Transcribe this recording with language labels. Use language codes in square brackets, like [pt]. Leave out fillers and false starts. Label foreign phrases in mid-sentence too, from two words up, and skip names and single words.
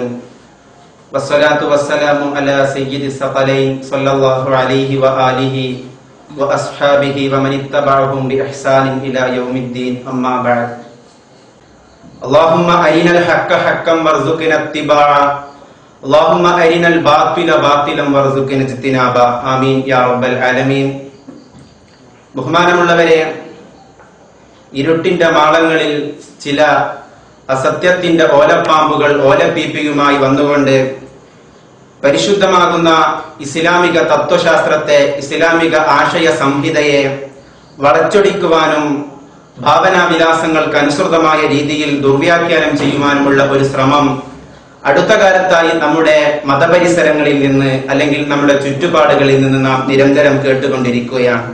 [ar] والصلاة والسلام على سيد الثقلين صلى الله عليه وآله وأصحابه ومن اتبعهم بإحسان إلى يوم الدين. أما بعد. اللهم أرنا الحق حقا وارزقنا اتباعه. اللهم أرنا الباطل باطلا وارزقنا اجتنابه. آمين يا رب العالمين. [ml] ബഹുമാനമുള്ളവരെ, ഇരുട്ടിന്റെ മാളങ്ങളിൽ ചില അസത്യത്തിന്റെ ഓലപ്പാമ്പുകൾ ഓലപ്പീപ്പിയുമായി വന്നുകൊണ്ട് പരിശുദ്ധമാകുന്ന ഇസ്ലാമിക തത്വശാസ്ത്രത്തെ, ഇസ്ലാമിക ആശയ സംഹിതയെ വളച്ചൊടിക്കുവാനും ഭാവനാവിലാസങ്ങൾക്ക് അനുസൃതമായ രീതിയിൽ ദുർവ്യാഖ്യാനം ചെയ്യുവാനുമുള്ള ഒരു ശ്രമം അടുത്ത കാലത്തായി നമ്മുടെ മതപരിസരങ്ങളിൽ നിന്ന് അല്ലെങ്കിൽ നമ്മുടെ ചുറ്റുപാടുകളിൽ നിന്ന് നാം നിരന്തരം കേട്ടുകൊണ്ടിരിക്കുകയാണ്.